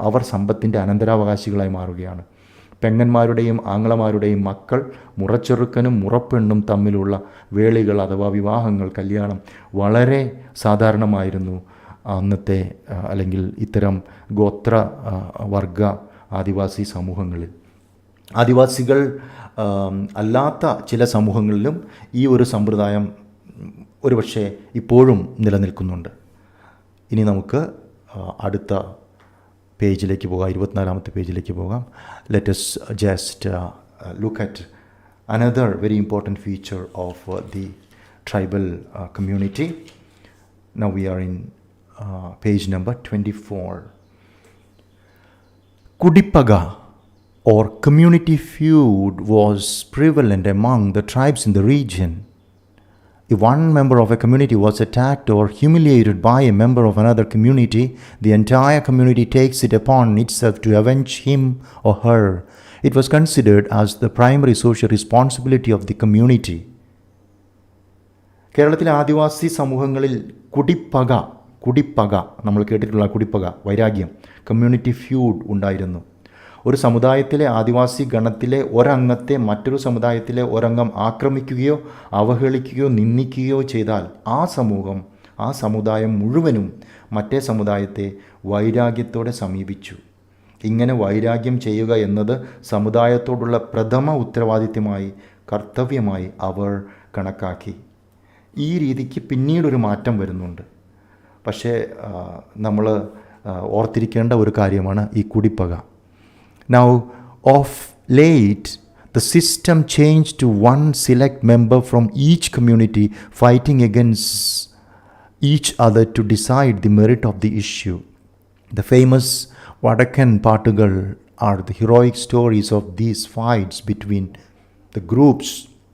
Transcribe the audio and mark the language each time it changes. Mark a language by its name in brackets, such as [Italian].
[Malayalam] അവർ സമ്പത്തിൻ്റെ അനന്തരാവകാശികളായി മാറുകയാണ്. പെങ്ങന്മാരുടെയും ആങ്ങളമാരുടെയും മക്കൾ, മുറച്ചെറുക്കനും മുറപ്പെണ്ണും തമ്മിലുള്ള വേളികൾ അഥവാ വിവാഹങ്ങൾ, കല്യാണം വളരെ സാധാരണമായിരുന്നു അന്നത്തെ അല്ലെങ്കിൽ ഇത്തരം ഗോത്ര വർഗ ആദിവാസി സമൂഹങ്ങളിൽ. ആദിവാസികൾ അല്ലാത്ത ചില സമൂഹങ്ങളിലും ഈ ഒരു സമ്പ്രദായം ഒരുപക്ഷെ ഇപ്പോഴും നിലനിൽക്കുന്നുണ്ട്. ഇനി നമുക്ക് അടുത്ത പേജിലേക്ക് പോകാം, 24-ാമത്തെ പേജിലേക്ക് പോകാം. [English] Let us just look at another very important feature of the tribal community. Now we are in page number 24. കുടിപ്പക or community feud was prevalent among the tribes in the region. If one member of a community was attacked or humiliated by a member of another community, the entire community takes it upon itself to avenge him or her. It was considered as the primary social responsibility of the community. [Malayalam] കേരളത്തിലെ ആദിവാസി സമൂഹങ്ങളിൽ കുടിപ്പക നമ്മൾ കേട്ടിട്ടുള്ള കുടിപ്പക, വൈരാഗ്യം, community ഫ്യൂഡ് ഉണ്ടായിരുന്നു. ഒരു സമുദായത്തിലെ ആദിവാസി ഗണത്തിലെ ഒരംഗത്തെ മറ്റൊരു സമുദായത്തിലെ ഒരംഗം ആക്രമിക്കുകയോ അവഹേളിക്കുകയോ നിന്ദിക്കുകയോ ചെയ്താൽ ആ സമുദായം മുഴുവനും മറ്റേ സമുദായത്തെ വൈരാഗ്യത്തോടെ സമീപിച്ചു. ഇങ്ങനെ വൈരാഗ്യം ചെയ്യുക എന്നത് സമുദായത്തോടുള്ള പ്രഥമ ഉത്തരവാദിത്യമായി, കർത്തവ്യമായി അവർ കണക്കാക്കി. ഈ രീതിക്ക് പിന്നീടൊരു മാറ്റം വരുന്നുണ്ട്. പക്ഷേ നമ്മൾ ഓർത്തിരിക്കേണ്ട ഒരു കാര്യമാണ് ഈ കുടിപ്പക. [English] Now, of late, the system changed to one select member from each community fighting against each other to decide the merit of the issue. The famous Varakil Paatugal are the heroic stories of these fights between the groups.